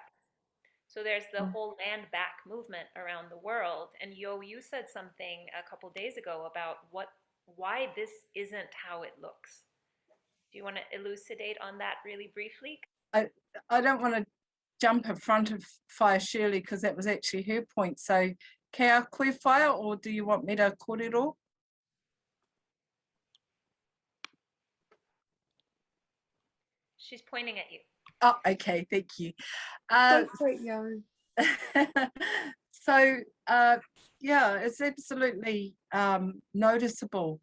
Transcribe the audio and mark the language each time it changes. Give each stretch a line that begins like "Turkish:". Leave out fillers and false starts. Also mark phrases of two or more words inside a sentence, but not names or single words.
English: So there's the whole land back movement around the world, and you said something a couple days ago about why this isn't how it looks. Do you want to elucidate on that really briefly? I don't want to jump in front of Whaia Shirley, because that was actually her point. So,
Māori: ke a koe Whaia,
English: or do you want me to kōrero? She's pointing at you. Oh, okay, thank you. Go for it, Yo. So, yeah, it's absolutely noticeable.